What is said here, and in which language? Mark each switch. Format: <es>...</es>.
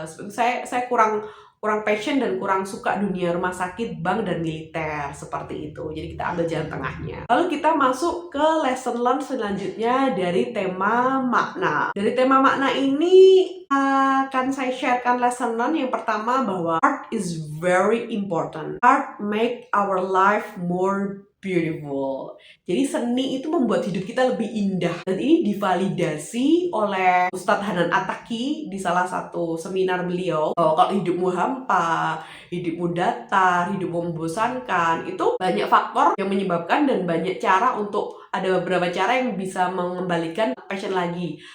<id>Saya kurang passion dan kurang suka dunia rumah sakit, bank, dan militer seperti itu. Jadi kita ambil jalan tengahnya. Lalu kita masuk ke lesson learn selanjutnya dari tema makna. Dari tema makna ini akan saya sharekan lesson learn yang pertama, bahwa</id> <en>art is very important. Art make our life more beautiful.</en> <id>Jadi seni itu membuat hidup kita lebih indah. Dan ini divalidasi oleh Ustadz Hanan Attaqi di salah satu seminar beliau, bahwa kalau hidupmu hampa, hidupmu datar, hidupmu membosankan, itu banyak faktor yang menyebabkan dan banyak cara untuk, ada beberapa cara yang bisa mengembalikan passion lagi.</id>